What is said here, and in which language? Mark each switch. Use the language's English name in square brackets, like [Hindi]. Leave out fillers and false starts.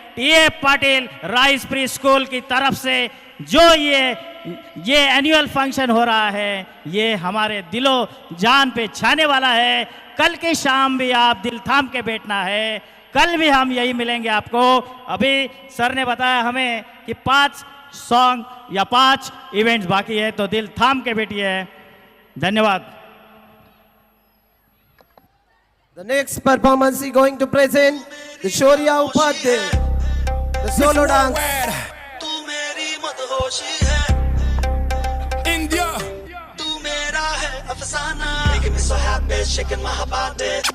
[Hindi] TA Patil rice pre school की तरफ से जो ये एनुअल फंक्शन हो रहा है, ये हमारे दिलो जान पे छाने वाला है. कल की शाम भी आप दिल थाम के बैठना है. कल भी हम यही मिलेंगे आपको. अभी सर ने बताया हमें कि 5 सॉन्ग या 5 इवेंट्स बाकी है, तो दिल थाम के बैठिए. धन्यवाद. [English] The next performance is going to present the Shorya Upadhyay, the solo dance. [Hindi] तू मेरी मदहोशी है इंडिया, तू मेरा है अफसाना, [English] making me so happy, shaking my body.